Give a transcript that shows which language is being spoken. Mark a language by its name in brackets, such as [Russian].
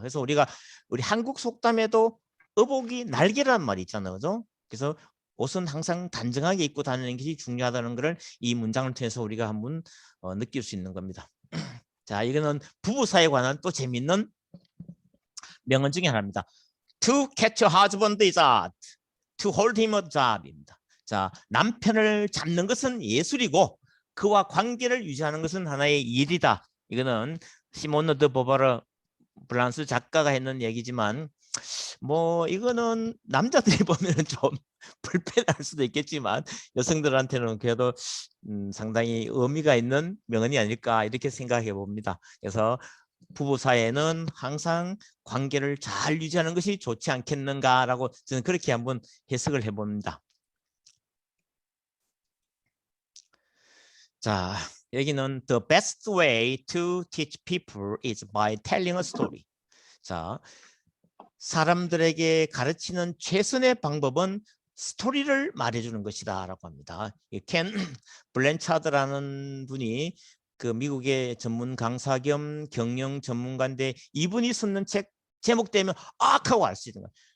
[Korean] 그래서 우리 한국 속담에도 의복이 날개라는 말이 있잖아요. 그죠? 그래서 옷은 항상 단정하게 입고 다니는 것이 중요하다는 것을 이 문장을 통해서 우리가 한번 느낄 수 있는 겁니다. 자, 이거는 부부 사이에 관한 또 재밌는 명언 중에 하나입니다. [English] To catch a husband is art. To hold him a job입니다. [Korean] 자, 남편을 잡는 것은 예술이고 그와 관계를 유지하는 것은 하나의 일이다. 이거는 시모노 드 보바르 프랑스 작가가 했는 얘기지만 뭐 이거는 남자들이 보면 좀 불편할 수도 있겠지만 여성들한테는 그래도 상당히 의미가 있는 명언이 아닐까 이렇게 생각해 봅니다. 그래서 부부 사이에는 항상 관계를 잘 유지하는 것이 좋지 않겠는가라고 저는 그렇게 한번 해석을 해봅니다. 자, 여기는 [English] the best way to teach people is by telling a story. [Korean] 자, 사람들에게 가르치는 최선의 방법은 스토리를 말해주는 것이다 라고 합니다. 켄 블랜차드라는 분이 그 미국의 전문 강사 겸 경영 전문가인데 이분이 쓰는 책 제목되면 하고 알 수 있는 거예요.